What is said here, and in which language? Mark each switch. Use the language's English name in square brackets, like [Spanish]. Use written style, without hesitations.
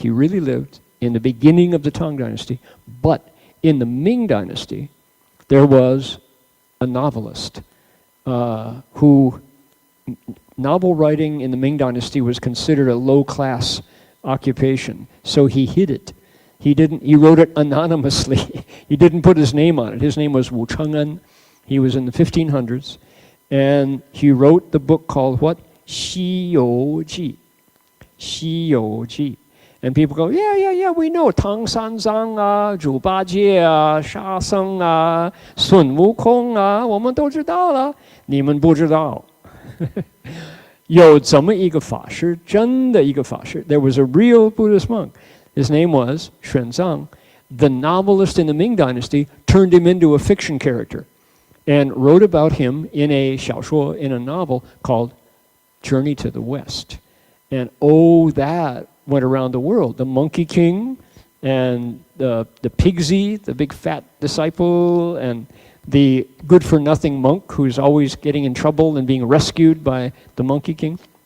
[English] He really lived in the beginning of the Tang Dynasty. But in the Ming Dynasty, there was a novelist who novel writing in the Ming Dynasty was considered a low-class occupation, so he hid it. He wrote it anonymously. He didn't put his name on it. His name was Wu Cheng'en. He was in the 1500s. And he wrote the book called what? [Chinese] 西游记.西游记. [English] And people go, yeah, we know. [Chinese] 唐三藏啊, 猪八戒啊, 沙僧啊, 孙悟空啊, 我们都知道了。你们不知道。有这么一个法师，真的一个法师。 [English] There was a real Buddhist monk. His name was Xuanzang. The novelist in the Ming Dynasty turned him into a fiction character and wrote about him in a 小说, in a novel called Journey to the West. And that went around the world. The Monkey King and the Pigsy, the big fat disciple, and the good-for-nothing monk who's always getting in trouble and being rescued by the Monkey King.